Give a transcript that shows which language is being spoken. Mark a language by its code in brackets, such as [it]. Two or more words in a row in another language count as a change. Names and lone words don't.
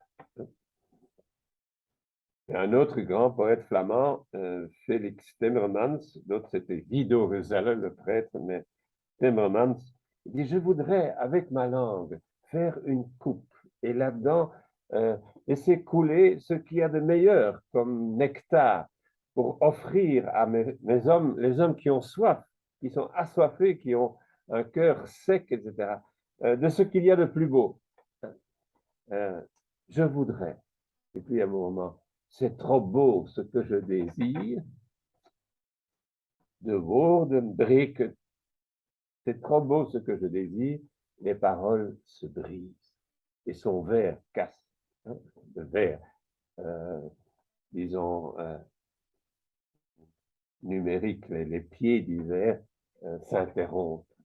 [fr] Et un autre grand poète flamand, Félix Timmermans, d'autres c'était Guido Ruzelle, le prêtre, mais Timmermans, il dit, je voudrais, avec ma langue, faire une coupe et là-dedans, laisser couler ce qu'il y a de meilleur comme nectar pour offrir à mes hommes, les hommes qui ont soif, qui sont assoiffés, qui ont un cœur sec, etc., de ce qu'il y a de plus beau. Je voudrais. Et puis à un moment, c'est trop beau ce que je désire, [nl] de woorden breken. [fr] C'est trop beau ce que je désire, les paroles se brisent et son verre casse. Hein, le verre, disons, numérique, les pieds du verre s'interrompent.